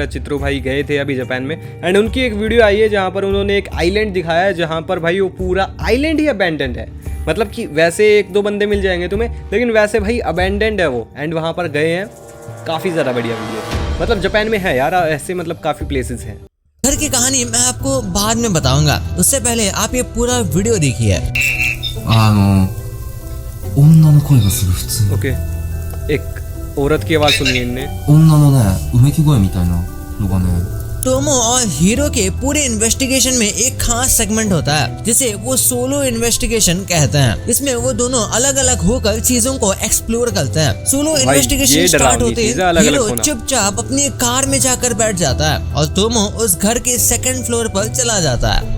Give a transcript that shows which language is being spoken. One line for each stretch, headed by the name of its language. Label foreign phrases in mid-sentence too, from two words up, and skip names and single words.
Hindi: रचित्रो भाई गए थे अभी जापान में, एंड उनकी एक वीडियो आई है जहाँ पर उन्होंने एक आइलैंड दिखाया है जहाँ पर भाई वो पूरा आइलैंड ही अबैंडन्ड है। मतलब कि वैसे एक दो बंदे मिल जाएंगे तुम्हें, लेकिन वैसे भाई अबैंडन्ड है वो, एंड वहाँ पर गए हैं। काफ़ी ज़्यादा बढ़िया वीडियो, मतलब जापान में है यार ऐसे, मतलब काफ़ी प्लेसेस हैं। घर की कहानी मैं आपको बाद में बताऊंगा, उससे पहले आप ये पूरा वीडियो देखिए।
Japanese: 女の声がする普通。
Hindi: ओके, एक औरत की आवाज़ सुनी इनने।
Japanese: 女のね、うめき声みたいなのがね。
Hindi: टोमो और हीरो के पूरे इन्वेस्टिगेशन में एक खास सेगमेंट होता है जिसे वो
English: solo investigation
Hindi: कहते हैं। इसमें वो दोनों अलग अलग होकर चीजों को एक्सप्लोर करते हैं।
English: solo investigation start
Hindi: होते ही हीरो चुपचाप अपनी कार में जाकर बैठ जाता है और टोमो उस घर के
English: second floor
Hindi: पर चला जाता है।